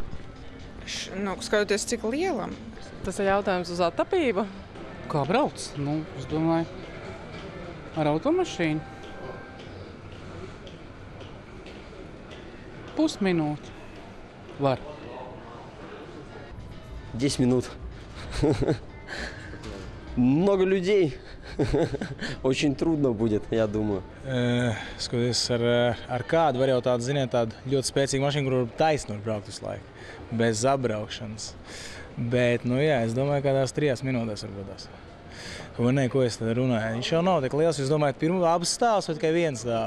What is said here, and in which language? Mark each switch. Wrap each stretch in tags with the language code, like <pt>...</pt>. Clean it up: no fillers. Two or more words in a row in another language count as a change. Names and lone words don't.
<lv>Skatoties, cik lielam. Tas ir jautājums uz attapību. Kā brauc? Es domāju, ar automašīnu. Pusminūte. Var.</lv> <ru>10 минут. Много людей. Очень трудно будет, я думаю.</ru> <lv>Skatoties ar kādu, var jau tādu, ziniet, tādu ļoti spēcīgu mašīnu, kur taisni var braukt visu laiku, bez apbraukšanas. Bet, es domāju, kādās 3 minūtēs varbūt. Ko es tad runāju? Viņš jau nav tik liels, jūs domājat, pirmā abas stāvs vai tikai viens stāv?</lv>